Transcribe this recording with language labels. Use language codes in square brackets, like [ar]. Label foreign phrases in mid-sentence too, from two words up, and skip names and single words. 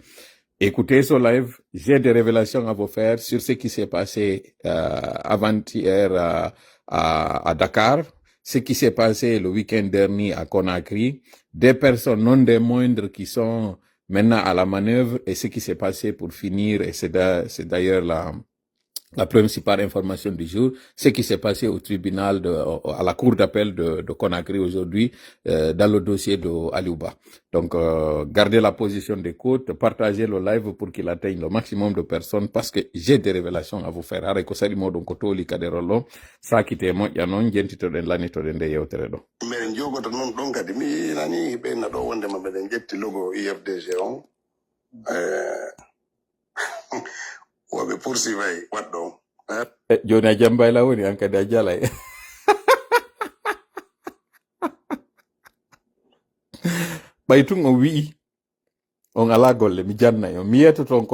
[fr] Écoutez ce live, j'ai des révélations à vous faire sur ce qui s'est passé avant-hier à Dakar, ce qui s'est passé le week-end dernier à Conakry, des personnes non des moindres qui sont maintenant à la manœuvre et ce qui s'est passé pour finir, et c'est d'ailleurs la principale information du jour, ce qui s'est passé au tribunal à la cour d'appel de Conakry aujourd'hui, dans le dossier de Aliouba. Donc, gardez la position d'écoute, partagez le live pour qu'il atteigne le maximum de personnes parce que j'ai des révélations à vous faire. [ff] Hare ko sali modon ko toli kaderolo, sakite moƴƴa noon jentitoɗen lanitoɗen nde yewtere ɗo. mais jogoto noon ɗon kadi mi nani ɓenna ɗo wondema mbeɗen ƴetti logo IFDG on woɓe poursuivay waɗɗo joni a jambayla woni an kadi a jalay ɓay tun o wi'i on ala golle mi janna on mi yetta toon